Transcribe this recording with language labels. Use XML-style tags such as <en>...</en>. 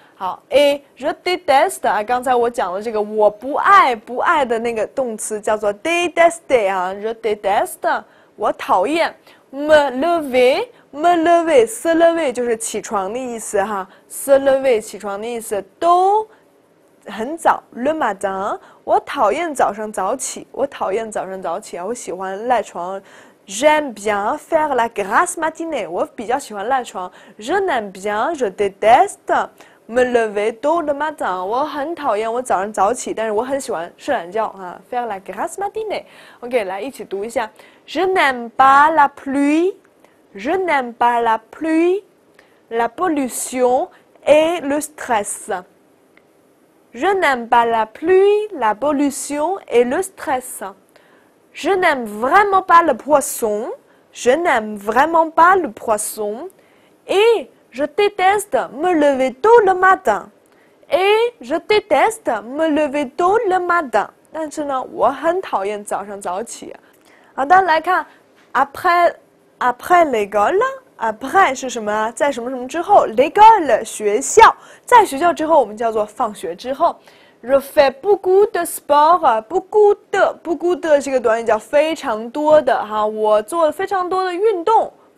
<zh>好 ，</zh> <fr>et je déteste</fr> <zh>啊，刚才我讲了这个我不爱的那个动词叫做 détester 啊 ，je déteste 我讨厌</zh> <fr>me lever se lever</fr> <zh>就是起床的意思哈 ，se lever 起床的意思都很早</zh> <fr>le matin</fr> <zh>我讨厌早上早起啊，我喜欢赖床。</zh> <fr>J'aime bien faire la grasse matinée</fr> <zh>我比较喜欢赖床。</zh> <fr>Je n'aime bien je déteste me lever tôt le matin</fr> <zh>我很讨厌我早上早起，但是我很喜欢睡懒觉啊。</zh> <fr>Faire la grasse matinée。OK，</fr> <zh>来一起读一下。</zh> <fr>Je n'aime pas la pluie, je n'aime pas la pluie, la pollution et le stress. Je n'aime pas la pluie, la pollution et le stress. Je n'aime vraiment pas le poisson, je n'aime vraiment pas le poisson. Et je déteste me lever tôt le matin. Et je déteste me lever tôt le matin.</fr> <zh>但是呢，我很讨厌早上早起。好的，来看</zh> <fr>après l'école。après</fr> <zh>是什么啊？在什么什么之后 l'école 学校，在学校之后我们叫做放学之后。</zh> <fr>Je fais beaucoup de sport，</fr> <zh>beaucoup de 这个短语叫非常多的哈，我做了非常多的运动。</zh>